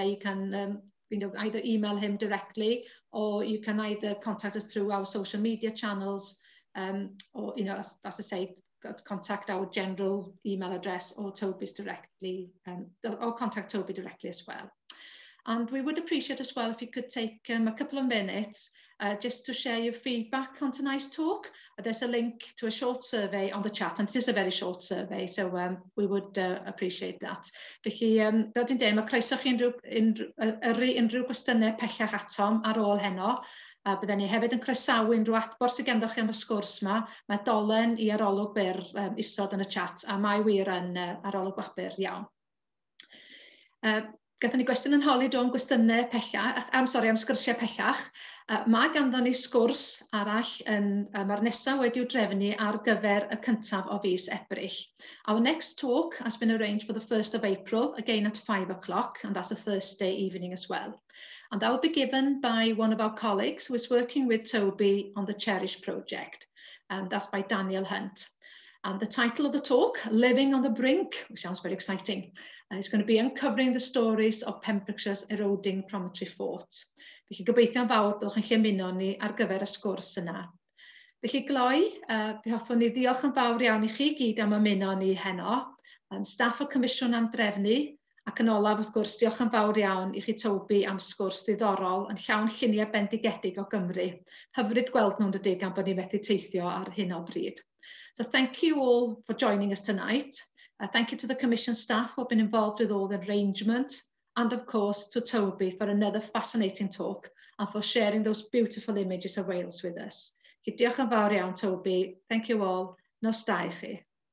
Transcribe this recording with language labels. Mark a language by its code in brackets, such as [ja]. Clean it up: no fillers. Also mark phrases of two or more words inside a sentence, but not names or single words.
[en] You can either email him directly, or you can either contact us through our social media channels, or, as I say, contact our general email address or Toby's directly, or contact Toby directly as well. And we would appreciate as well if you could take a couple of minutes just to share your feedback on tonight's talk. There's a link to a short survey on the chat, and it is a very short survey, so we would appreciate that. [cy] Felly, fel dwi'n dweud, mae croeso chi unrhyw gwestiynau pellach atom ar ôl heno. Byddwn ni hefyd yn croesawu unrhyw adborth sydd ganddoch chi am y sgwrs yma. Mae dolen I arolwg byr isod yn y chat, a mae wir yn arolwg bach byr iawn. Gathon ni gwestiwn yn holi do'n gwestiynau pellach, am sgwrsiau pellach. Mae ganddon ni sgwrs arall mae'r nesaf wedi'w drefnu ar gyfer y cyntaf o fis Ebrill. [en] Our next talk has been arranged for the 1st of April, again at 5 o'clock, and that's a Thursday evening as well. And that will be given by one of our colleagues who is working with Toby on the Cherish project, and that's by Daniel Hunt. And the title of the talk, Living on the Brink, which sounds very exciting, is going to be uncovering the stories of Pembrokeshire's eroding promontory forts. [cy] Felly gobeithio'n fawr byddwch chi'n ymuno ni ar gyfer y sgwrs yna. Felly gloi, fe hoffwn ni ddiolch yn fawr iawn I chi gyd am ymuno ni heno, staff o Comisiwn am drefnu, ac yn olaf wrth gwrs diolch yn fawr iawn I chi Toby am sgwrs ddiddorol yn llawn lluniau bendigedig o Gymru. Hyfryd gweld nhw'n dydig am bod ni methu teithio ar hyn o bryd. [en] So thank you all for joining us tonight. Thank you to the Commission staff who have been involved with all the arrangement, and of course to Toby for another fascinating talk and for sharing those beautiful images of Wales with us. [cy] Diolch yn fawr iawn, Toby. [en] Thank you all. [cy] Nos da I chi.